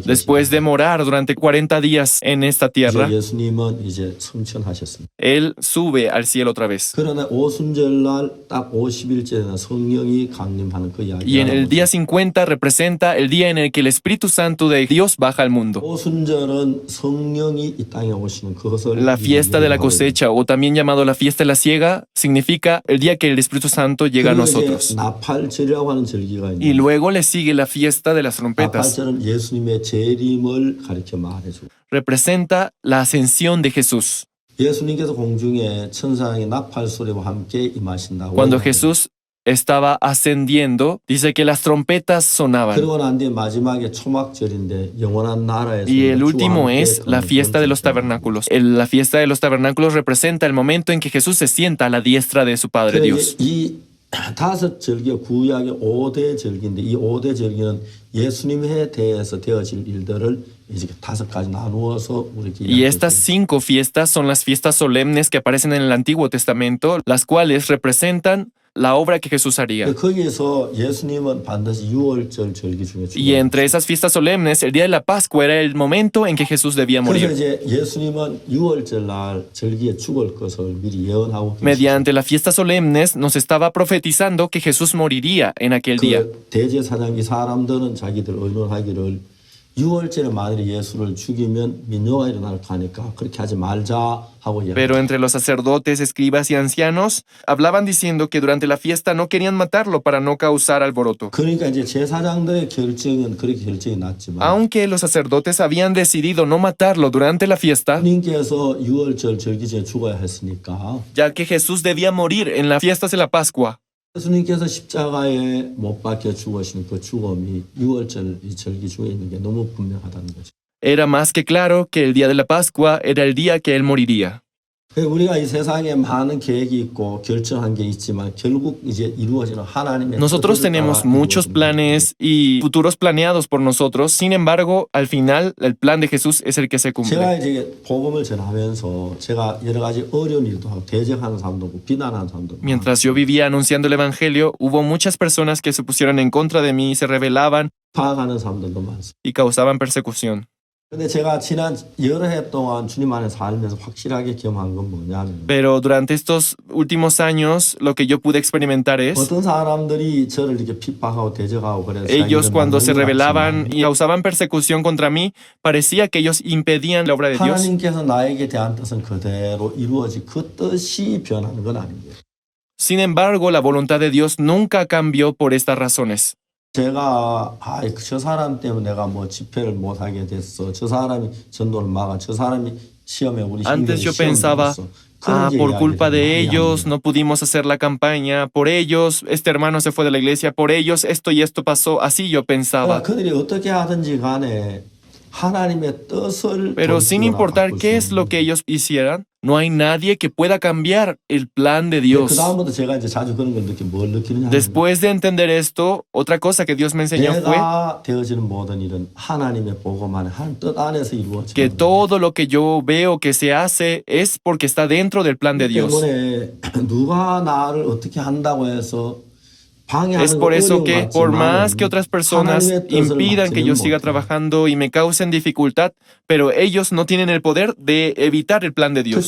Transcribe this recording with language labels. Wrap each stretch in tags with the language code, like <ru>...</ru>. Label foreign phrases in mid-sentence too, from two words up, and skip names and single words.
<es>Después de morar durante 40 días en esta tierra,</es> <ko>이제 예수님은 이제 승천하셨습니다.</ko> <es>Él sube al cielo otra vez.</es> <ko>그러나 오순절날 딱 50일째 성령이 강림하는 그 이야기.</ko> <es>Y en el día 50 representa el día en el que el Espíritu Santo de Dios baja al mundo.</es> <ko>오순절은 성령이 이 땅에 오시는 그것을</ko> <es>La fiesta de la cosecha, o también llamado la fiesta de la siega, significa el día que el Espíritu Santo llega a</es> <ko>그리고 이제</ko> <es>nosotros.</es> <ko>나팔절이라고 하는 절기가</ko> <es>Y</es> <ko>있는데</ko> <es>luego le sigue la fiesta de las trompetas.</es> <ko>나팔절은 예수님의 재림을 가리켜 말해주고</ko> <es>Representa la ascensión de Jesús.</es> <ko>예수님께서 공중에 천사의 나팔 소리와 함께 임하신다고.</ko> <es>Cuando Jesús estaba ascendiendo, dice que las trompetas sonaban.</es> <ko>그러고 난 뒤에 마지막에 초막절인데 영원한 나라에서</ko> <es>Y el</es> <ko>주와</ko> <es>último</es> <ko>함께</ko> <es>es la fiesta de los tabernáculos. La fiesta de los tabernáculos representa el momento en que Jesús se sienta a la diestra de su Padre Dios.</es> <ko>이 5절기가 구약의 5대 절기인데 이 5대 절기는 예수님에 대해서 되어질 일들을 이제 5가지 나누어서 우리에게</ko> <es>Y estas 5 fiestas son las fiestas solemnes que aparecen en el Antiguo Testamento, las cuales representan la obra que Jesús haría.</es> <ko>거기에서 예수님은 반드시 6월절 절기 중에</ko> <es>Y entre esas fiestas solemnes, el día de la Pascua era el momento en que Jesús debía</es> <ko>그래서</ko> <es>morir.</es> <ko>이제 예수님은 6월절 날 절기에 죽을 것을 미리 예언하고</ko> <es>Mediante las fiestas solemnes nos estaba profetizando que Jesús moriría en aquel día.</es> <ko>그 대제사장이 사람들은 자기들 의논하기를 6월절에 만일 예수를 죽이면 민요가 일어날 거니까 그렇게 하지 말자 하고</ko> <es>Pero entre los sacerdotes, escribas y ancianos hablaban diciendo que durante la fiesta no querían matarlo para no causar alboroto.</es> <ko>그러니까 이제 제사장들의 결정은 그렇게 결정이 났지만</ko> <es>Aunque los sacerdotes habían decidido no matarlo durante la fiesta,</es> <ko>주님께서 6월절 절기제에 죽어야 했으니까</ko> <es>ya que Jesús debía morir en las fiestas de la Pascua,</es> <ko>예수님께서 십자가에 못 박혀 죽으신 그 죽음이 6월절 이 절기 중에 있는 게 너무 분명하다는 거죠.</ko> <es>era más que claro que el día de la Pascua era el día que él moriría.</es> <ko>우리가 이 세상에 많은 계획이 있고 결정한 게 있지만 결국 이제 이루어지는 하나님의</ko> <es>Nosotros tenemos muchos planes y futuros planeados por nosotros. Sin embargo, al final, el plan de Jesús es el que se</es> <ko>제가</ko> <es>cumple.</es> <ko>이제 복음을 전하면서 제가 여러 가지 어려운 일도 하고 대적하는 사람도 있고 비난하는 사람도 있고</ko> <es>Mientras yo vivía anunciando el Evangelio, hubo muchas personas que se pusieron en contra de mí, se rebelaban</es> <ko>파악하는 사람들도 많습니다.</ko> <es>y causaban persecución.</es> <ko>근데 제가 지난 여러 해 동안 주님 안에 살면서 확실하게 경험한 건 뭐냐면</ko> <es>Pero durante estos últimos años, lo que yo pude experimentar es,</es> <ko>어떤 사람들이 저를 이렇게 핍박하고 대적하고 그래서</ko> <es>ellos cuando se</es> <ko>자기들</ko> <es>rebelaban</es> <ko>맞는 것</ko> <es>y causaban persecución contra mí, parecía que ellos impedían la obra de</es> <ko>같지만</ko> <es>Dios.</es> <ko>하나님께서 나에게 대한 뜻은 그대로 이루어지 그 뜻이 변하는 건 아닙니다.</ko> <es>Sin embargo, la voluntad de Dios nunca cambió por estas razones.</es> <ko>제가 저 사람 때문에 내가 뭐 집회를 못 하게 됐어. 저 사람이 전도를 막아. 저 사람이 시험에 우리</ko> <es>Antes yo pensaba,</es> <ko>그런 이제</ko> <es>por</es> <ko>이야기를</ko> <es>culpa de</es> <ko>많이</ko> <es>ellos</es> <ko>합니다.</ko> <es>no pudimos hacer la campaña, por ellos este hermano se fue de la iglesia, por ellos esto y esto pasó, así yo</es> <ko>그러니까</ko> <es>pensaba.</es> <ko>그들이 어떻게 하든지 간에 하나님의 뜻을</ko> <es>Pero sin</es> <ko>돌이키거나</ko> <es>importar</es> <ko>바꿀</ko> <es>qué</es> <ko>수는</ko> <es>es lo</es> <ko>없는</ko> <es>que ellos hicieran, no hay nadie que pueda cambiar el plan de</es> <ko>그</ko> <es>Dios.</es> <ko>다음부터 제가 이제 자주 그런 걸 뭘 느끼느냐 하면</ko> <es>Después de entender esto, otra cosa que Dios me enseñó fue</es> <ko>내가 되어지는 모든 일은 하나님의 복음 안에 하나님 뜻 안에서</ko> <es>que</es> <ko>이루어지는 거예요.</ko> <es>todo lo que yo veo que se hace es porque está dentro del plan de</es> <ko>그</ko> <es>Dios.</es> <ko>때문에 누가 나를 어떻게 한다고 해서</ko> <es>Es</es> <ko>방해하는 거</ko> <es>por eso</es> <ko>어려운 것</ko> <es>que, por más que</es> <ko>같지만</ko> <es>otras personas</es> <ko>하나님의 뜻을</ko> <es>impidan que yo</es> <ko>막지는</ko> <es>siga</es> <ko>못해요.</ko> <es>trabajando y me causen dificultad, pero ellos no tienen el poder de evitar el plan de Dios.</es>